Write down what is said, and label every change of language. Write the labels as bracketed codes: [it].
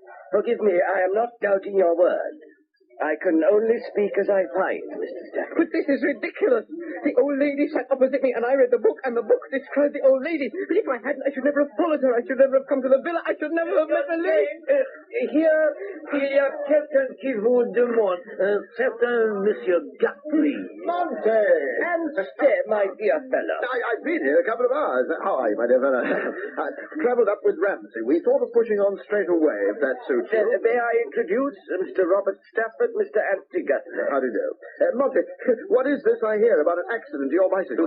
[en] Forgive me, I am not doubting your word. I can only speak as I find, Mr. Stafford. But this is ridiculous. The old lady sat opposite me, and I read the book, and the book described the old lady. But if I hadn't, I should never have followed her. I should never have come to the villa. I should never have met Louise. [fr] Here, il y a quelqu'un qui vous demande, certain Monsieur Guthrie. [en] Monty! Anstey, my dear fellow. I've been here a couple of hours. How are you, my dear fellow? I travelled up with Ramsay. We thought of pushing on straight away, if that suits you. May I introduce Mr. Robert Stafford, Mr. Anstey Guthrie. How do you do? Monty, what is this I hear about an accident to your bicycle?